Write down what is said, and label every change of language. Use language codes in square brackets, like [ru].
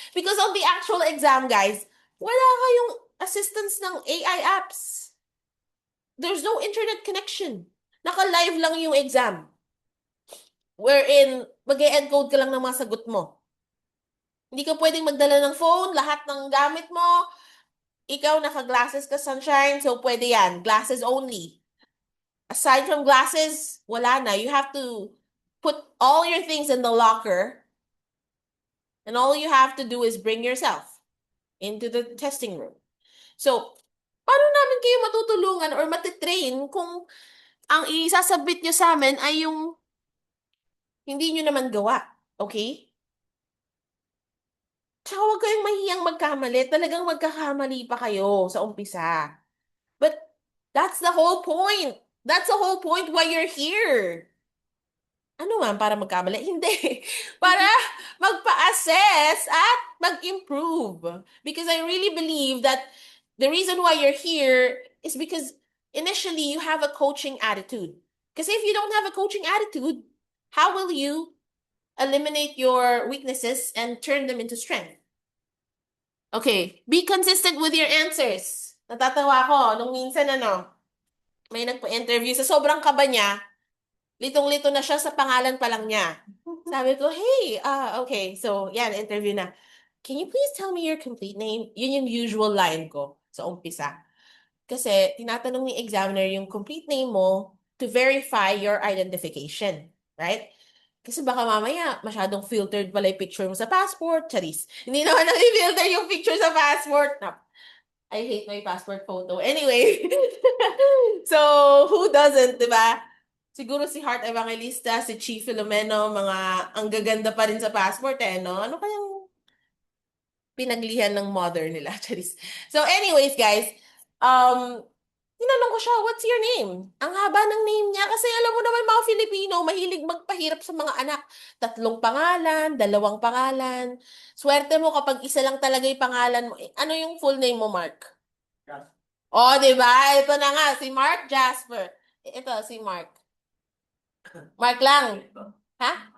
[en] Because on the actual exam, guys, [tl] wala kayong [en] assistance ng AI apps. There's no internet connection. [tl] Naka-live lang yung exam. Wherein, mag-e-encode ka lang ng mga sagot mo. Hindi ka pwedeng magdala ng phone, lahat ng gamit mo. Ikaw, naka-glasses ka, sunshine, so pwede yan. [en] Glasses only. Aside from glasses, [tl] wala na. [en] You have to put all your things in the locker, and all you have to do is bring yourself into the testing room. [tl] So, paano namin kayo matutulungan or matitrain kung ang isasabit nyo sa amin ay yung hindi nyo naman gawa? Okay? Tsaka huwag kayong mahiyang magkamali. Talagang magkakamali pa kayo sa umpisa. [en] But that's the whole point. That's the whole point why you're here. [tl] Ano man, para magkamali? Hindi. Para magpa-assess at mag-improve. [en] Because I really believe that the reason why you're here is because initially you have a coaching attitude. Because if you don't have a coaching attitude, how will you eliminate your weaknesses and turn them into strength? Okay, be consistent with your answers. [tl] Natatawa ako nung minsan may nagpa-interview sa sobrang kaba niya, litong-lito na siya sa pangalan pa lang niya. Sabi ko, hey, okay, so yan, interview na. [en] Can you please tell me your complete name? [tl] Yun yung usual line ko sa umpisa. Kasi tinatanong ni examiner yung complete name mo [en] to verify your identification. Right? [tl] Kasi baka mamaya masyadong filtered pala yung picture mo sa passport. Charis. Hindi naman nag-filter yung picture sa passport. [en] No, I hate my passport photo. Anyway. So, who doesn't, [tl] di ba? Siguro si Heart Evangelista, si Chief Filomeno, mga ang gaganda pa rin sa passport no? Ano kayang pinaglihan ng mother nila? Charis. [en] So, anyways, guys, um, [tl] tinanong ko siya, [en] what's your name? [tl] Ang haba ng name niya kasi alam mo naman mga Filipino, mahilig magpahirap sa mga anak. 3 pangalan, 2 pangalan. Swerte mo kapag isa lang talaga yung pangalan mo. Ano yung full name mo, Mark? Oh, di ba? Ito na nga, si Mark Jasper. Ito, si Mark. Mark lang. Ha?